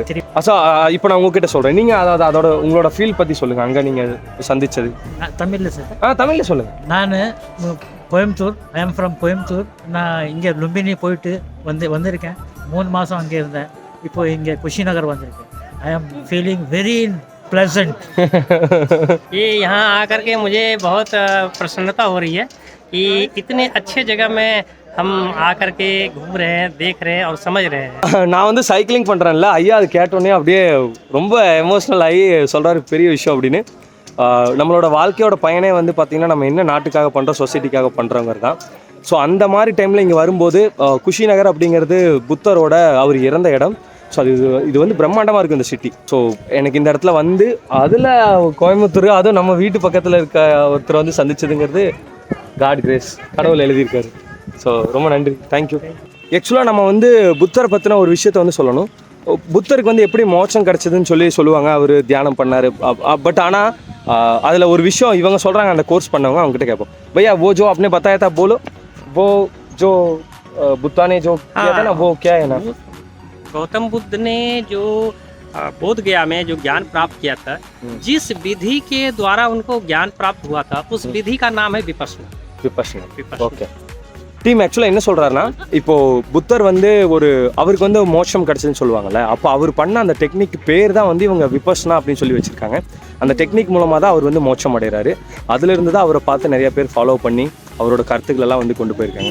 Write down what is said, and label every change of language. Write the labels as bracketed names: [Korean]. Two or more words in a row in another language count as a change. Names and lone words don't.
[Tamil] இப்போ நான் உங்ககிட்ட சொல்கிறேன், நீங்கள் அதாவது அதோட உங்களோட ஃபீல் பற்றி சொல்லுங்கள். அங்கே நீங்கள் சந்தித்தது தமிழில் சார். தமிழில் சொல்லுங்கள். நான் கோயம்புத்தூர், [English] I am from [Tamil] கோயம்புத்தூர். நான் இங்கே லும்பினி போயிட்டு வந்திருக்கேன். 3 மாதம் அங்கே இருந்தேன். இப்போ இங்கே குஷிநகர் வந்திருக்கேன். [English] I am feeling very pleasant. [Hindi] ये यहाँ आकर के मुझे बहुत प्रसन्नता हो रही है कि इतने अच्छे जगह में हम आकर के घूम रहे हैं, देख रहे हैं और समझ रहे हैं. [Tamil] நான் வந்து சைக்கிளிங் பண்ணுறேன்ல, ஐயா அது கேட்டோன்னே அப்படியே ரொம்ப எமோஷ்னல் ஆகி சொல்கிறாரு பெரிய விஷயம் அப்படின்னு. நம்மளோட வாழ்க்கையோட பயனே வந்து பார்த்திங்கன்னா நம்ம என்ன நாட்டுக்காக பண்ணுறோம், சொசைட்டிக்காக பண்ணுறவங்க தான். ஸோ அந்த மாதிரி டைமில் இங்கே வரும்போது குஷிநகர் அப்படிங்கிறது புத்தரோட அவர் இறந்த இடம். ஸோ இது வந்து பிரம்மாண்டமாக இருக்குது இந்த சிட்டி. ஸோ எனக்கு இந்த இடத்துல வந்து அதில் கோயம்புத்தூர், அதுவும் நம்ம வீட்டு பக்கத்தில் இருக்க ஒருத்தர் வந்து சந்திச்சதுங்கிறது [English] God grace, [Tamil] கடவுள் எழுதியிருக்காரு. ஸோ ரொம்ப நன்றி, தேங்க்யூ. ஆக்சுவலாக நம்ம வந்து புத்தரை பற்றின ஒரு விஷயத்த வந்து சொல்லணும். புத்தருக்கு வந்து எப்படி மோட்சம் கிடச்சிதுன்னு சொல்லுவாங்க. அவர் தியானம் பண்ணார். பட் ஆனால் அதில் ஒரு விஷயம் இவங்க சொல்கிறாங்க, அந்த கோர்ஸ் பண்ணவங்க, அவங்ககிட்ட கேட்போம், [Hindi] भैया वो जो आपने बताया था बोलो, वो जो बुद्धा ने जो किया था ना, वो क्या है ना? गौतम बुद्ध ने जो बोध गया में जो ज्ञान प्राप्त किया था, जिस विधि के द्वारा उनको ज्ञान प्राप्त हुआ था, उस विधि का नाम है विपश्यना. [English] okay team. [Tamil] ஆக்சுவலாக என்ன சொல்கிறாருன்னா, இப்போது புத்தர் வந்து அவருக்கு வந்து மோட்சம் கிடச்சதுன்னு சொல்லுவாங்கள்ல, அப்போ அவர் பண்ண அந்த டெக்னிக் பேர் தான் வந்து இவங்க விபஸ்னா அப்படின்னு சொல்லி வச்சுருக்காங்க. அந்த டெக்னிக் மூலமாக தான் அவர் வந்து மோட்சம் அடைகிறாரு. அதுலேருந்து தான் அவரை பார்த்து நிறைய பேர் ஃபாலோ பண்ணி அவரோட கருத்துக்களெல்லாம் வந்து கொண்டு போயிருக்காங்க.